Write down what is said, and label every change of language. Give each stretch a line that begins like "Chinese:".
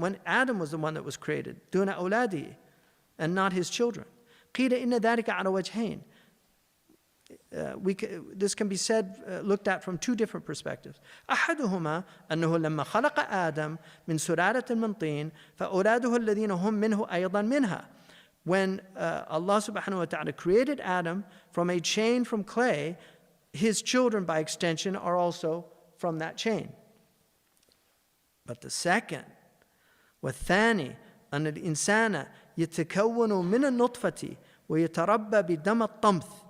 English: When Adam was the one that was created,
Arabic: دون أولاده,
English: and not his children.
Arabic: قيل إن ذلك على وجهين.
English: This can be said, looked at from two different perspectives.
Arabic: أحدهما أنه لما خلق آدم من سلالة من طين فأولاده الذين هم منه أيضا منها.
English: When Allah subhanahu wa ta'ala created Adam from a chain from clay, his children by extension are also from that chain. But the second,
Arabic: والثاني أن الإنسان يتكون من النطفة ويتربى بدم الطمث.